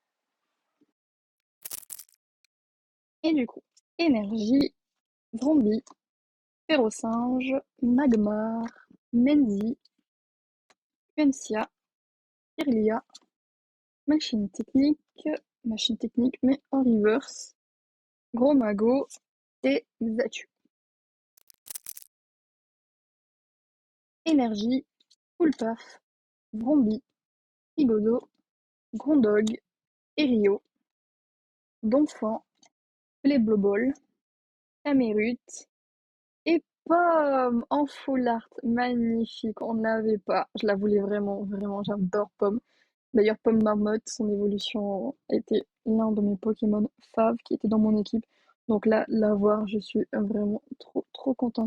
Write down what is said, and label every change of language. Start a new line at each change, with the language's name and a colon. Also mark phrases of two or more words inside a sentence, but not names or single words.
French: Et du coup, énergie, Vromby, Férocinge, Magmar, Menzi, Quencia, Kirlia, machine technique mais en reverse, Gros Mago et Xatu. Énergie, Poulpaf, Vromby, Igodo, Grondog, Erio, Donphan, Pléblobol, Camérute et Pomme en
English: full art.
French: Magnifique, on ne l'avait pas. Je la voulais vraiment, vraiment, j'adore Pomme. D'ailleurs, Pomme Marmotte, son évolution était l'un de mes Pokémon fav qui était dans mon équipe. Donc là, la voir, je suis vraiment trop, trop contente.